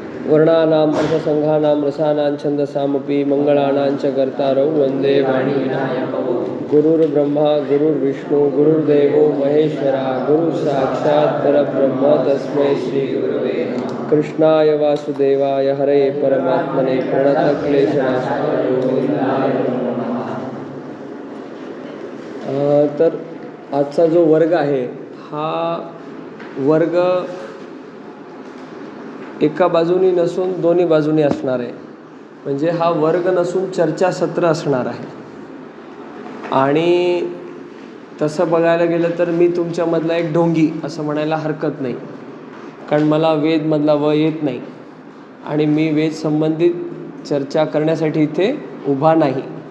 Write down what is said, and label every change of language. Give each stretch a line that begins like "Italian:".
Sanskrit: वर्णानाम् अर्थसंघानां रसानां छन्दसामपि मंगलानां च कर्तारौ वन्दे वाणी विनायकौ। गुरुर्ब्रह्मा गुरुर्विष्णु गुरुर्देवो महेश्वरा गुरुसाक्षात् परब्रह्म तस्मै श्री गुरवे नमः। कृष्णाय वासुदेवाय हरे परमात्मने प्रणतक्लेशनाशाय गोविंदाय नमः।
Marathi: तर आजचा जो वर्ग आहे हा वर्ग एका बाजूनी नसून दोन्ही बाजूनी असणार आहे. म्हणजे हा वर्ग नसून चर्चासत्र असणार आहे. आणि तसं बघायला गेलं तर मी तुमच्यामधला एक ढोंगी असं म्हणायला हरकत नाही, कारण मला वेदमधला व येत नाही आणि मी वेद संबंधित चर्चा करण्यासाठी इथे उभा नाही.